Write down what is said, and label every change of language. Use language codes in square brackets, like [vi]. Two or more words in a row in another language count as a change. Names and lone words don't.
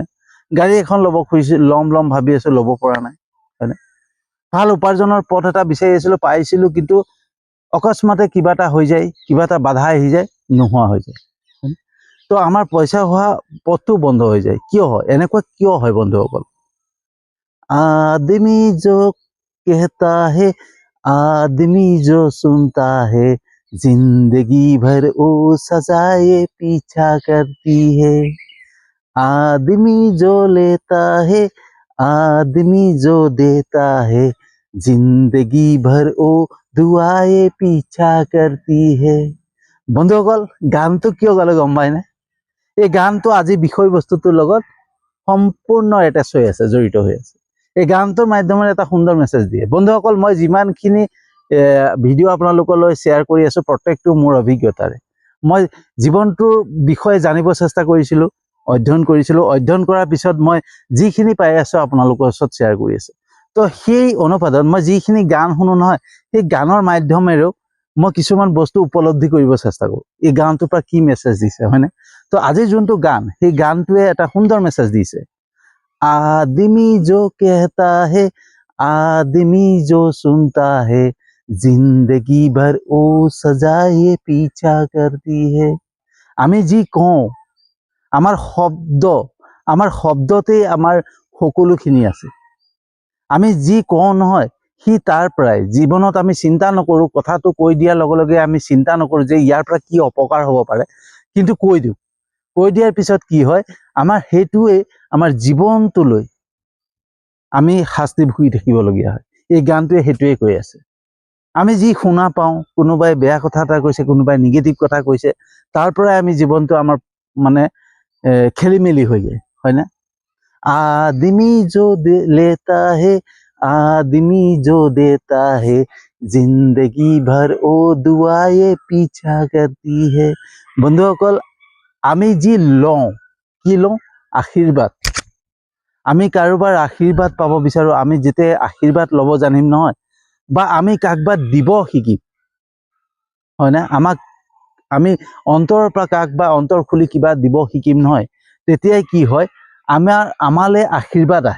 [as] গাড়ী এখন ল'ব খুজিছোঁ, ল'ম ভাবি আছোঁ, ল'ব পৰা নাই, হয়নে? ভাল উপাৰ্জনৰ পথ এটা বিচাৰি আছিলোঁ, পাইছিলোঁ, কিন্তু অকস্মাতে কিবা এটা হৈ যায়, কিবা এটা বাধা আহি যায়, নোহোৱা হৈ যায়। তো আমাৰ পইচা হোৱা পথটো বন্ধ হৈ যায়। কিয় হয় এনেকুৱা? কিয় হয় বন্ধুসকল? [hi] आदमी जो कहता है, आदमी जो सुनता है, जिंदगी भर वो सजाए पीछा करती है। आदमी जो लेता है, आदमी जो देता है, जिंदगी भर वो दुआए पीछा करती है। [as] বন্ধুসকল, গানটো কিয় গালে গম পায়নে? এই গানটো আজি বিষয়বস্তুটোৰ লগত সম্পূৰ্ণ এটাচ হৈ আছে, জড়িত হৈ আছে। এই গানটোৰ মাধ্যমেৰে এটা সুন্দৰ মেছেজ দিয়ে। বন্ধুসকল, মই যিমানখিনি ভিডিঅ' আপোনালোকলৈ শ্বেয়াৰ কৰি আছোঁ, প্ৰত্যেকটো মোৰ অভিজ্ঞতাৰে। মই জীৱনটোৰ বিষয়ে জানিব চেষ্টা কৰিছিলোঁ, অধ্যয়ন কৰিছিলোঁ। অধ্যয়ন কৰাৰ পিছত মই যিখিনি পাই আছোঁ আপোনালোকৰ ওচৰত শ্বেয়াৰ কৰি আছোঁ। তো সেই অনুপাতত মই যিখিনি গান শুনো নহয়, সেই গানৰ মাধ্যমেৰেও মই কিছুমান বস্তু উপলব্ধি কৰিব চেষ্টা কৰোঁ। এই গানটোৰ পৰা কি মেছেজ দিছে, হয়নে? তো আজি যোনটো গান, সেই গানটোৱে এটা সুন্দৰ মেছেজ দিছে। [hi] आदमी जो कहता है, आदमी जो सुनता है, जिंदगी भर वो सजाए पीछा करती है। [as] আমি যি কওঁ, আমাৰ শব্দতেই আমাৰ সকলোখিনি আছে। আমি যি কওঁ নহয়, সি তাৰ পৰাই জীৱনত আমি চিন্তা নকৰোঁ। কথাটো কৈ দিয়াৰ লগে লগে আমি চিন্তা নকৰোঁ যে ইয়াৰ পৰা কি অপকাৰ হ'ব পাৰে, কিন্তু কৈ দিওঁ। কৈ দিয়াৰ পিছত কি হয়, আমাৰ সেইটোৱে আমাৰ জীৱনটোলৈ আমি শাস্তি ভুগি থাকিবলগীয়া হয়। এই গানটোৱে সেইটোৱে কৈ আছে। আমি যি শুনা পাওঁ, কোনোবাই বেয়া কথা এটা কৈছে, কোনোবাই নিগেটিভ কথা কৈছে, তাৰ পৰাই আমি জীৱনটো আমাৰ মানে খেলি মেলি হৈ যায়, হয়নে? [hi] आदमी जो लेता है, आदमी जो देता है, जिंदगी भर वो दुआए पीछा करती है। [as] বন্ধুসকল, আমি যি লওঁ, কি লওঁ? আশীৰ্বাদ। আমি কাৰোবাৰ আশীৰ্বাদ পাব বিচাৰোঁ। আমি যেতিয়া আশীৰ্বাদ ল'ব জানিম নহয়, বা আমি কাকবাক দিব শিকিম, হয়নে? আমি অন্তৰৰ পৰা কাক বা অন্তৰ খুলি কিবা দিব শিকিম নহয়, তেতিয়াই কি হয়, আমালৈ আশীৰ্বাদ আহে।